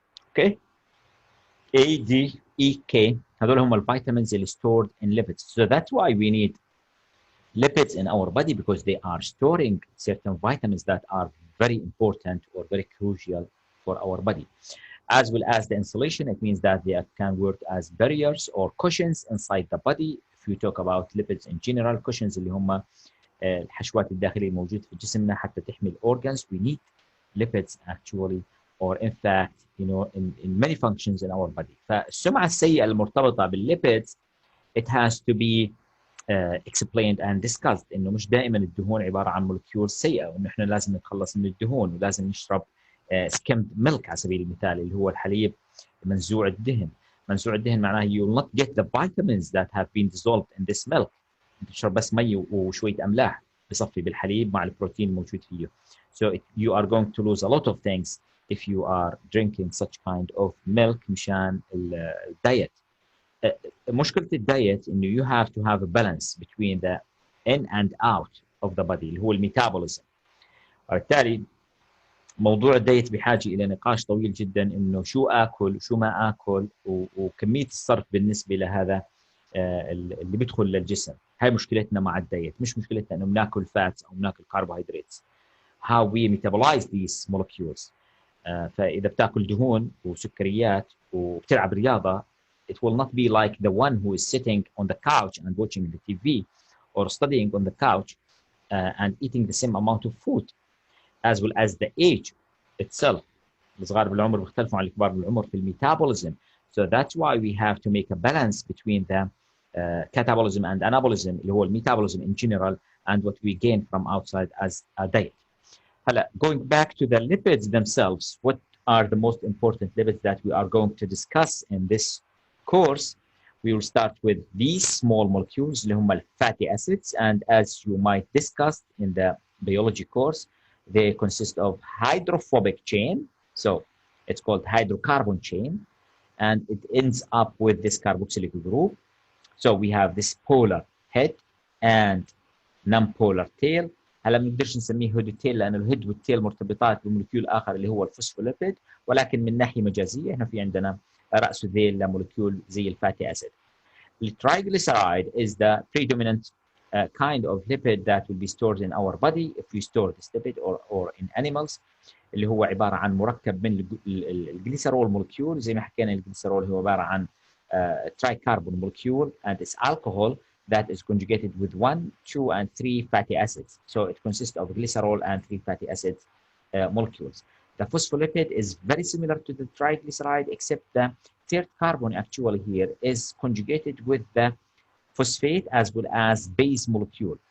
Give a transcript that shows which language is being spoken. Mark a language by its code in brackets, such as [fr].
[en] Okay. A, D, E, K. [ar] هذول هم الفيتامينز اللي [en] stored in lipids. So that's why we need lipids in our body, because they are storing certain vitamins that are very important or very crucial for our body. As well as the insulation, it means that they can work as barriers or cushions inside the body. If you talk about lipids in general, cushions [ar] اللي هم الحشوات الداخلية الموجودة في جسمنا حتى تحمي organs. [en] We need lipids actually, or in fact, you know, in many functions in our body. [ar] فالسمعة السيئة المرتبطة بالlipids, [en] it has to be explained and discussed. [ar] إنه مش دائما الدهون عبارة عن مولكيول سيئة، وإنه إحنا لازم نتخلص من الدهون ولازم نشرب skimmed milk على سبيل المثال اللي هو الحليب منزوع الدهن. منزوع الدهن معناه [en] you will not get the vitamins that have been dissolved in this milk. [ar] أنت تشرب بس مي وشوية أملاح بصفي بالحليب مع البروتين الموجود فيه. [en] So you are going to lose a lot of things if you are drinking such kind of milk [ar] مشان الدايت. مشكلة الدايت إنه [en] you have to have a balance between the in and out of the body [ar] اللي هو الميتابوليزم. وبالتالي موضوع الدايت بحاجة إلى نقاش طويل جدا، إنه شو آكل وشو ما آكل وكمية الصرف بالنسبة لهذا اللي بيدخل للجسم. هاي مشكلتنا مع الدايت، مش مشكلتنا إنه بناكل فاتس أو بناكل carbohydrates. [en] How we metabolize these molecules. [ar] فإذا بتاكل دهون وسكريات وبتلعب رياضة, [en] it will not be like the one who is sitting on the couch and watching the TV or studying on the couch and eating the same amount of food, as well as the age itself. [ar] الصغار بالعمر بيختلفوا عن الكبار بالعمر في الميتابوليزم. [en] So that's why we have to make a balance between the catabolism and anabolism [ar] اللي هو الميتابوليزم [en] in general and what we gain from outside as a diet. هلا, going back to the lipids themselves, what are the most important lipids that we are going to discuss in this course? We will start with these small molecules [ar] اللي هم [en] fatty acids, and as you might discuss in the biology course, they consist of hydrophobic chain, so it's called hydrocarbon chain, and it ends up with this carboxylic group. So we have this polar head and non-polar tail. [ar] هلا ما بنقدرش نسميه هود التيل لأن الهيد والتيل مرتبطات بمولكيول آخر اللي هو الفوسفوليبيد، ولكن من ناحية مجازية احنا في عندنا رأس ذيل لمولكيول زي الفاتي أسيد. [en] The triglyceride is the predominant kind of lipid that will be stored in our body if we store this lipid or in animals. [ar] اللي هو عبارة عن مركب من الجليسرول مولكيول. زي ما حكينا الجليسرول هو عبارة عن [en] tricarbon molecule and its alcohol that is conjugated with 1, 2, and 3 fatty acids. So it consists of glycerol and 3 fatty acid molecules. The phospholipid is very similar to the triglyceride, except the third carbon actually here is conjugated with the phosphate as well as base molecule.